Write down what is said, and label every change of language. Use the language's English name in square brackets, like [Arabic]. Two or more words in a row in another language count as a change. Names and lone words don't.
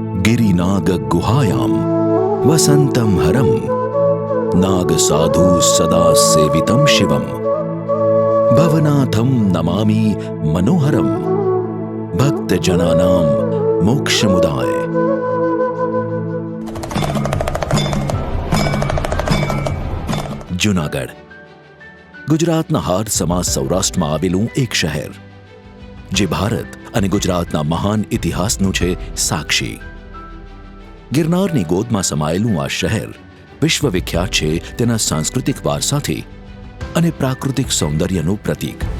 [Sanskrit] गिरिनाग गुहायां वसंतं हरं नाग साधु सदा सेवितं शिवं भवनाथं नमामि मनोहरं भक्तजनानां मोक्षमुदाय। [Gujarati] જૂનાગઢ ગુજરાતના હાડ સમા સૌરાષ્ટ્રમાં આવેલું એક શહેર જે ભારત અને ગુજરાતના મહાન ઇતિહાસનું છે સાક્ષી. ગિરનારની ગોદમાં સમાયેલું આ શહેર વિશ્વવિખ્યાત છે તેના સાંસ્કૃતિક વારસાથી અને પ્રાકૃતિક સૌંદર્યનું પ્રતીક.